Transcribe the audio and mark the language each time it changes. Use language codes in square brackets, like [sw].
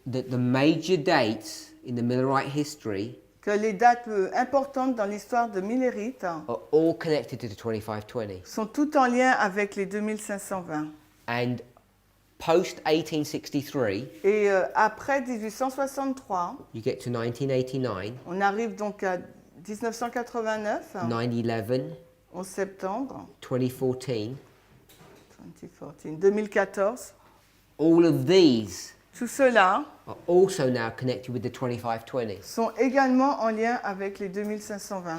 [en] that the major dates in the Millerite history [fr] que les dates importantes dans l'histoire de Millérite [en] are all connected to the 2520. [fr] sont toutes en lien avec les 2520. [en] And post 1863, [fr] Et après 1863, [en] you get to 1989, [fr] on arrive donc à 1989, [en] 9/11, [fr] 11 septembre [en] 2014. [fr] 2014. [en] All of these [fr] Tout cela [en] are also now connected with the 2520. [fr] sont également en lien avec les 2520.